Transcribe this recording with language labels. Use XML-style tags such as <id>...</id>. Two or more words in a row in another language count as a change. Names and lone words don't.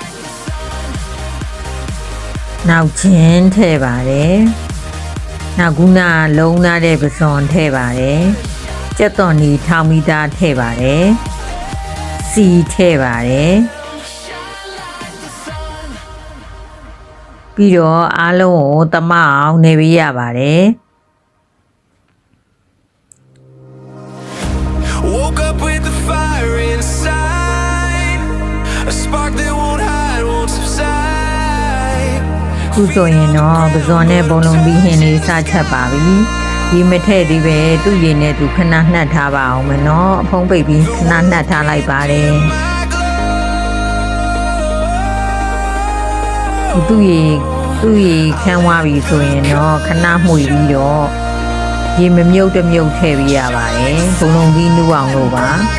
<my>နောက်ချင်းထည့်ပါတယ်နောက်ခုနလုံးထားတဲ့ပဇွန်ထည့်ပါတယ်ကြက်သွန်နီထောင်မီသားထည့်ပါတယ်စီထည့်ပါတယ်ပြီးတော့အားလုံးကိုသမအောင်နေပေးရပါတယ်</my> <en>Woke up with the fire inside a spark that won't hide won't subside</en> <my>ခုဆိုရင်တော့ပဇွန်နဲ့ဘုံလုံးပြီးဟင်းလေးစားချက်ပါပြီဒီမထည့်သေးပဲသူ့ရည်နဲ့သူခဏနှက်ထားပါအောင်မနော်အဖုံးပိတ်ပြီးခဏနှက်ထားလိုက်ပါတယ် သူ့ရေခန်းသွားပြီဆိုရင်တော့ခဏမှုပြီးတော့ရေမမြုပ်တမြုပ်ထည့်ပေးရပါတယ်ဘုံလုံးပြီးနူအောင်လို့ပါ</my>